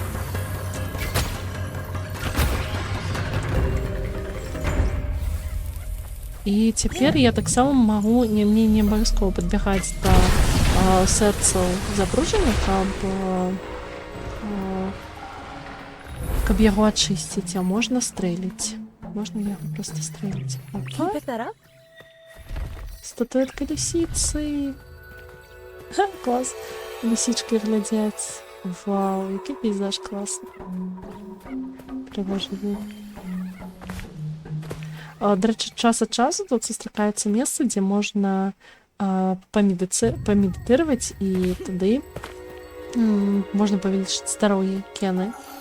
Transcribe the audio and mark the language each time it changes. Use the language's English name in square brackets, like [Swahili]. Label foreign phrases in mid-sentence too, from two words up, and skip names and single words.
[Belarusian] І цяпер я таксама магу, мне не абавязкова падбягаць да сэрцаў забруджання, каб яго ачысціць, а можна стрэліць. Можна яго проста стрэліць. [English] Can you pick that up? [Russian] Статуэтка лисицы. [Ukrainian] Ха, клас. Лисички глядять. Вау, який пейзаж класний. Пригожий. До речі, час від часу тут зустрічається місце, де можна помедитировать, і туди можна повеличити здоров'я Кени.